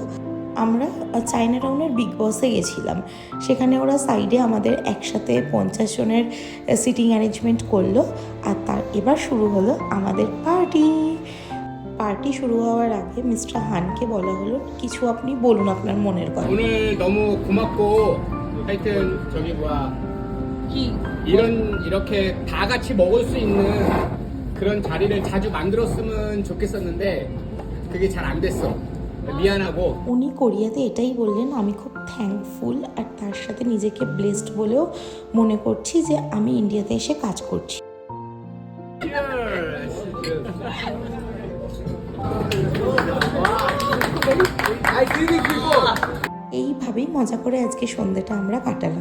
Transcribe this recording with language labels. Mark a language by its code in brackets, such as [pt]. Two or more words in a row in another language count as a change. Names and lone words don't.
[bn] আমরা চায়না টাউনের বিগ বসে গেছিলাম, সেখানে ওরা সাইডে আমাদের একসাথে 50 জনের সিটিং অ্যারেঞ্জমেন্ট করলো। আর এবার শুরু হলো আমাদের পার্টি শুরু হওয়ার আগে মিস্টার হানকে বলা হলো কিছু আপনি বলুন আপনার মনের কথা। [ko] 오늘 너무 고맙고 하여튼 저기 뭐야 이렇게 다 같이 먹을 수 있는 그런 자리를 자주 만들었으면 좋겠었는데 그게 잘 안 됐어. 미안하고. [bn] উনি কোরিয়াতে এটাই বললেন, আমি খুব থ্যাঙ্কফুল আর তার সাথে নিজেকে ব্লেসড বলেও মনে করছি যে আমি ইন্ডিয়াতে এসে কাজ করছি। এইভাবেই মজা করে আজকে সন্ধ্যাটা আমরা কাটালাম।